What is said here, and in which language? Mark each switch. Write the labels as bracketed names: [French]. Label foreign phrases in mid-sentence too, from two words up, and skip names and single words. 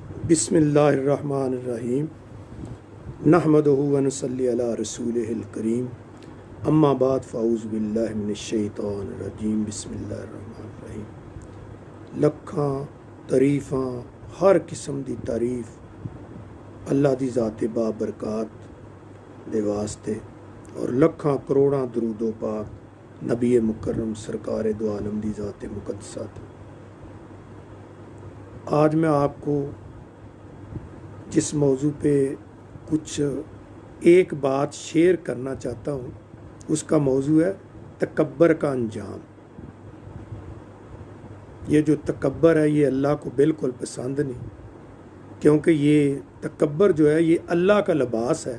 [Arabic] بسم الله الرحمن الرحيم نحمده ونصلي على رسوله الكريم أما بعد فأعوذ بالله من الشيطان الرجيم بسم الله الرحمن الرحيم. [Punjabi] لکھاں تعریفاں ہر قسم دی تعریف اللہ دی ذات بابرکات دے واسطے اور لکھاں کروڑاں درود و پاک نبی مکرم سرکار دو عالم دی ذات مقدسہ. [Urdu] آج میں آپ کو جس موضوع پہ کچھ ایک بات شیئر کرنا چاہتا ہوں اس کا موضوع ہے تکبر کا انجام. یہ جو تکبر ہے یہ اللہ کو بالکل پسند نہیں، کیونکہ یہ تکبر جو ہے یہ اللہ کا لباس ہے.